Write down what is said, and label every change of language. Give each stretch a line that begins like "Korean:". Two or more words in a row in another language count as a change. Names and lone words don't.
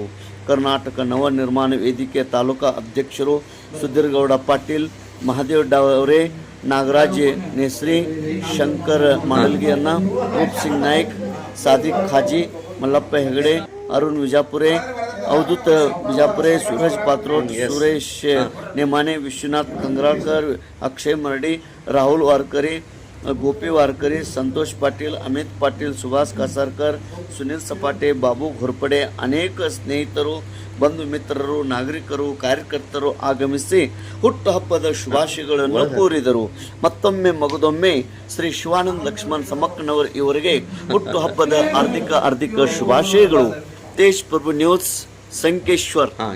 Kannada: ಕರ್ನಾಟಕ ನವನಿರ್ಮಾಣ ವೇದಿಕೆ ತಾಲೂಕಾ ಅಧ್ಯಕ್ಷರು ಸುಧೀರ್ಗೌಡ ಪಾಟೀಲ್, ಮಹಾದೇವ್ ಡಾವರೆ, ನಾಗರಾಜ್ ನೇಸ್ರಿ, ಶಂಕರ್ ಮಾಡಲ್ಗಿಯನ್ನ, ರೂಪ್ ಸಿಂಗ್ ನಾಯ್ಕ್, ಸಾದಿಕ್ ಖಾಜಿ, ಮಲ್ಲಪ್ಪ ಹೆಗಡೆ, ಅರುಣ್ ವಿಜಾಪುರೆ, ಅವಧೂತ್ ವಿಜಾಪುರೆ, ಸೂರಜ್ ಪಾತ್ರೋಡ್, ಸುರೇಶ್ नेमाने, विश्वनाथ कंगराळकर, अक्षय मरडी, राहुल वारकरी, गोपी वारकरी, संतोष पाटील, अमित पाटील, सुभाष कासारकर, सुनील सपाटे, बाबू घोरपडे, अनेक ಸ್ನೇಹಿತರು, ಬಂಧು ಮಿತ್ರರು, ನಾಗರಿಕರು, ಕಾರ್ಯಕರ್ತರು ಆಗಮಿಸಿ ಹುಟ್ಟುಹಬ್ಬದ ಶುಭಾಶಯಗಳನ್ನು ಕೋರಿದರು. ಮತ್ತೊಮ್ಮೆ ಮಗದೊಮ್ಮೆ ಶ್ರೀ ಶಿವಾನಂದ ಲಕ್ಷ್ಮಣ್ ಸಮಕ್ಕನವರ್ ಇವರಿಗೆ ಹುಟ್ಟುಹಬ್ಬದ ಹಾರ್ದಿಕ ಶುಭಾಶಯಗಳು. ತೇಜ್ ಪ್ರಭು ನ್ಯೂಸ್ ಸಂಕೇಶ್ವರ್.